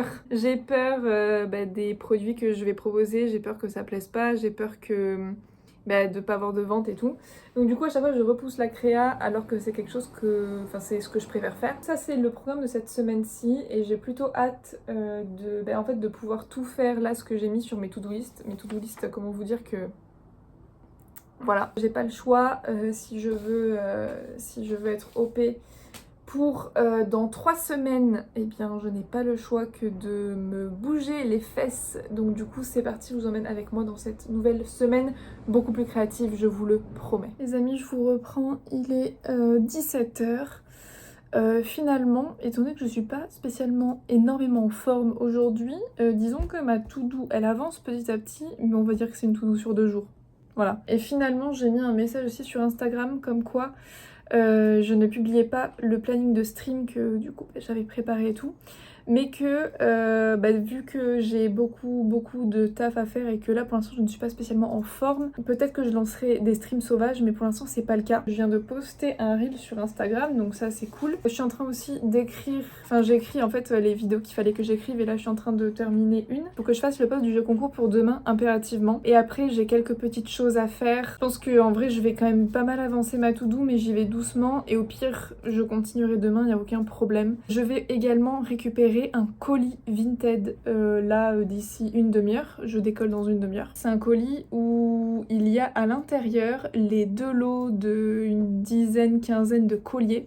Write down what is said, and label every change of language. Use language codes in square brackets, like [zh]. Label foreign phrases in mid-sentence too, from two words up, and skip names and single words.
[fr] J'ai peur des produits que je vais proposer, j'ai peur que ça plaise pas, j'ai peur que de pas avoir de vente et tout. Donc du coup à chaque fois je repousse la créa alors que c'est quelque chose que... Enfin c'est ce que je préfère faire. Ça c'est le programme de cette semaine-ci et j'ai plutôt hâte de pouvoir tout faire là ce que j'ai mis sur mes [en] to-do list. [fr] Mes [en] to-do list, [fr] comment vous dire que... Voilà, j'ai pas le choix si je veux être OP pour dans 3 semaines, eh bien je n'ai pas le choix que de me bouger les fesses. Donc du coup c'est parti, je vous emmène avec moi dans cette nouvelle semaine beaucoup plus créative, je vous le promets. Les amis, je vous reprends, il est 17h. Finalement, étant donné que je suis pas spécialement énormément en forme aujourd'hui, disons que ma to-do elle avance petit à petit, mais on va dire que c'est une to-do sur 2 jours. Voilà. Et finalement j'ai mis un message aussi sur Instagram comme quoi je ne publiais pas le planning de stream que du coup j'avais préparé et tout. mais que vu que j'ai beaucoup de taf à faire et que là pour l'instant je ne suis pas spécialement en forme, peut-être que je lancerai des streams sauvages, mais pour l'instant c'est pas le cas. Je viens de poster un reel sur Instagram, donc ça c'est cool. Je suis en train aussi d'écrire, enfin j'ai écrit en fait les vidéos qu'il fallait que j'écrive et là je suis en train de terminer une pour que je fasse le post du jeu concours pour demain impérativement. Et après j'ai quelques petites choses à faire. Je pense que en vrai je vais quand même pas mal avancer ma to-do, mais j'y vais doucement et au pire je continuerai demain, il n'y a aucun problème. Je vais également récupérer un colis Vinted d'ici une demi-heure. Je décolle dans une demi-heure. C'est un colis où il y a à l'intérieur les 2 lots d'une dizaine, quinzaine de colliers.